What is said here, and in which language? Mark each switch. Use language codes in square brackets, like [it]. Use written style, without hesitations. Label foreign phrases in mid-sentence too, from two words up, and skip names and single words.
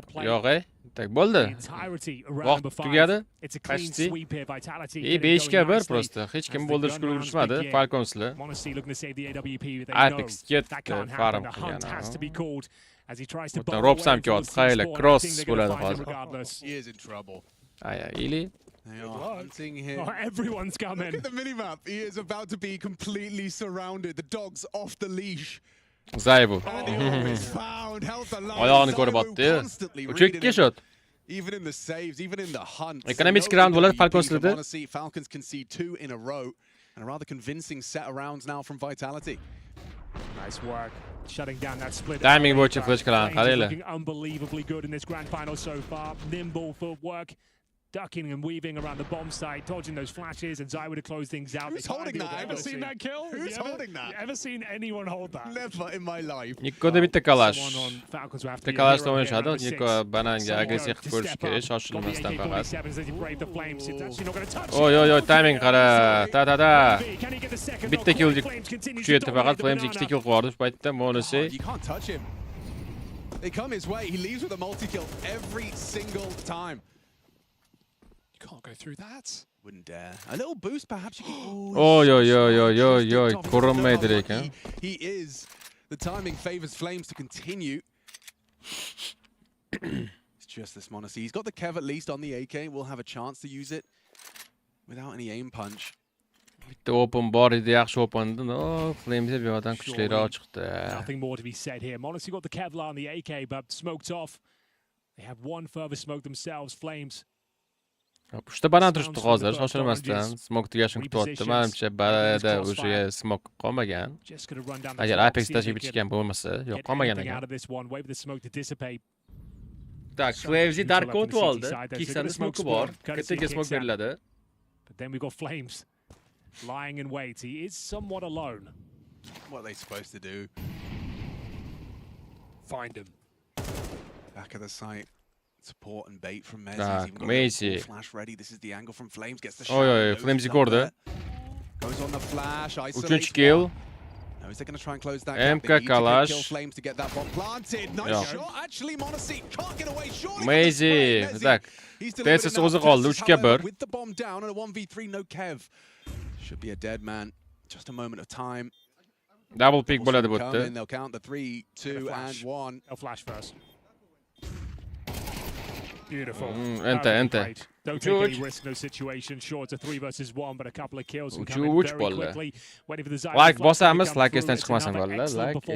[uz] Yo'q, tak bo'ldi. Vaqt tugadi. Почти. 5 ga 1 просто. Hech kim bo'ldirishga ulgurishmadi Falconslar. Apex ketdi, farm qilgan. Robs ham kelyapti. Qayla cross bo'ladi hozir. [en] He is in trouble. Ay, ili. They are hunting him. Oh, everyone's coming. Look at the minimap. He is about to be completely surrounded. The dog's off the leash. Zayvo. And the orb is found. Held the line. [uz] Oyog'ini ko'ryapti. Uchekka shot. [en] Even in the saves, even in the hunt. [uz] Ekonomik round bo'ladi Falconslarda. [en] Falcons can see 2 in a row. And a rather convincing set of rounds now from Vitality. Nice work. Shutting down that split. [uz] Timing bo'yicha flash qilaman, qaranglar. [en] Looking unbelievably good in this grand final so far. Nimble footwork. Ducking and weaving around the bomb site, dodging those flashes, and Zai would have closed things out. Who's holding that? Ever seen that kill? Who's holding that? You ever seen anyone hold that? Never in my life. [uz] Nikkoda bitta kalash. [en] Someone on Falcons will have to [uz] Bitta [en] be a [uz] kalashda [en] hero here, [uz] o'ynashadi. [en] number six. [uz] Nikko bananga agressiv qilib ko'rish kerak, shoshilmasdan faqat. Oy, timing qara. Ta. Bitta kill kuchayapti faqat. Flames ikkita kill qilib yubordi shu paytda. Monisi. [en] You can't touch him. They come his way. He leaves with a multi-kill every single time. You can't go through that. Wouldn't dare. A little boost, perhaps you can. [uz] Oy. Ko'rinmaydi lekin. [en] He is. The timing favors Flames to continue. It's just this Monacy. He's got the Kev at least on the AK. We'll have a chance to use it without any aim punch. [uz] Bitta open bor edi, yaxshi open'di. No, Flames bu yoqdan kuchliroq chiqdi. [en] Nothing more to be said here. Monacy got the Kevlar on the AK, but smoked off. They have one further smoke themselves. Flames. [uz] Uchta banan turibdi hozir, shoshilmasdan. Smoke tugashini kutyapti. Menimcha barada o'sha smoke qolmagan. Agar Apex tashib ichgan bo'lmasa, yo'q, qolmagan ekan. Tak, Flames dark o'tib oldi. Kiksani smoke bor. Kattaga smoke beriladi. [en] But then we've got Flames lying in wait. He is somewhat alone. What are they supposed to do? Find him. Back of the site. Support and bait from Mez. [uz] Tak, Mezi. [en] Flash ready. This is the angle from Flames. Gets the shot. [uz] Oy, Flames ko'rdi. [en] Goes on the flash. [uz] Uchinchi kill. [en] No, is they going to try and close that MK gap? They need to [uz] Kalash. [en] kill Flames to get that bomb planted. Nice shot. Actually, Monacy can't get away. Surely Mezi. [uz] Tak. Tesiz o'zi qoldi 3-1. [en] With the bomb down and a 1v3, no Kev. Should be a dead man. Just a moment of time. Double pick [uz] bo'ladi bu yerda. [en] They'll count the 3, 2 and 1. They'll flash first. Beautiful. Enter. Don't take any risk in those situations. Sure, it's a 3 versus 1, but a couple of kills can come in very quickly. Waiting for the Zai Like flash to [uz] bosamiz, [en] come like through. [uz] esdan [en] It's [uz] chiqmasin [en] another [uz] bolalar, [en] excellent like